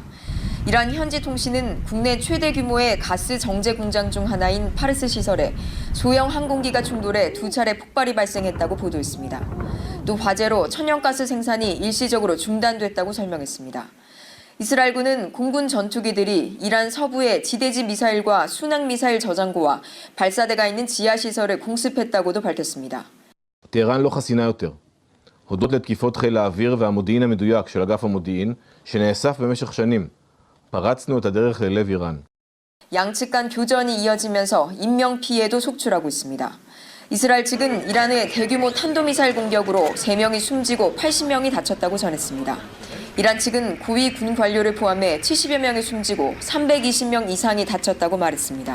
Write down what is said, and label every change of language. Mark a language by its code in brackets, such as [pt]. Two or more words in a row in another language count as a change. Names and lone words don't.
[ko] 이란 현지 통신은 국내 최대 규모의 가스 정제 공장 중 하나인 파르스 시설에 소형 항공기가 충돌해 2차례 폭발이 발생했다고 보도했습니다. 또 화재로 천연가스 생산이 일시적으로 중단됐다고 설명했습니다. 이스라엘군은 공군 전투기들이 이란 서부의 지대지 미사일과 순항 미사일 저장고와 발사대가 있는 지하 시설을 공습했다고도 밝혔습니다. [he] טהרן לא חסינה יותר. הודות לתקיפות חיל האוויר והמודיעין המדויק של אגף המודיעין, שנאסף במשך שנים, פרצנו את הדרך ללב איראן. [ko] 양측 간 교전이 이어지면서 인명 피해도 속출하고 있습니다. 이스라엘 측은 이란의 대규모 탄도미사일 공격으로 3명이 숨지고 80명이 다쳤다고 전했습니다. 이란 측은 고위 군 관료를 포함해 70여 명이 숨지고 320명 이상이 다쳤다고 말했습니다.